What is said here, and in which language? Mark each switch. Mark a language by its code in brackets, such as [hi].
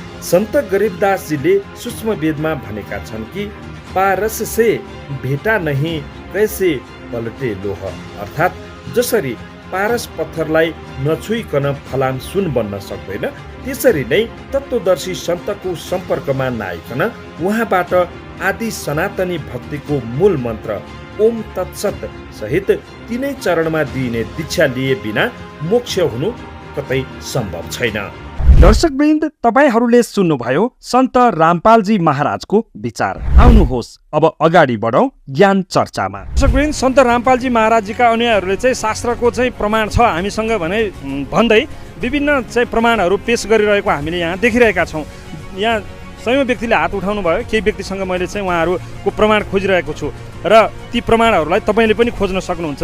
[ne] सन्त गरीबदासजीले सूक्ष्म वेदमा भनेका छन् कि [hi] पारस से भेटा नहीं कैसे पलटे लोह, [ne] अर्थात् जसरी पारस पत्थरलाई नछुइकन फलाम सुन बन्न सक्दैन, त्यसरी नै तत्त्वदर्शी सन्तको सम्पर्कमा नआइकन उहाँबाट आदि सनातनी भक्तिको मूल मन्त्र ओम तत्सत सहित तीनै चरणमा दिइने दीक्षा लिए बिना मोक्ष हुनु कतै सम्भव छैन। दर्शकवृन्द, तपाईहरूले सुन्नुभयो सन्त रामपालजी महाराजको विचार। आउनुहोस् अब अगाडि बढौँ ज्ञान चर्चामा। दर्शकवृन्द, सन्त रामपालजी महाराजजीका अनुयायीहरूले चाहिँ शास्त्रको चाहिँ प्रमाण छ हामीसँग भने भन्दै विभिन्न चाहिँ प्रमाणहरू पेश गरिरहेको हामीले यहाँ देखिरहेका छौँ। यहाँ सयौं व्यक्तिले हात उठाउनु भयो, केही व्यक्तिसँग मैले चाहिँ उहाँहरूको प्रमाण खोजिरहेको छु र ती प्रमाणहरूलाई तपाईँले पनि खोज्न सक्नुहुन्छ।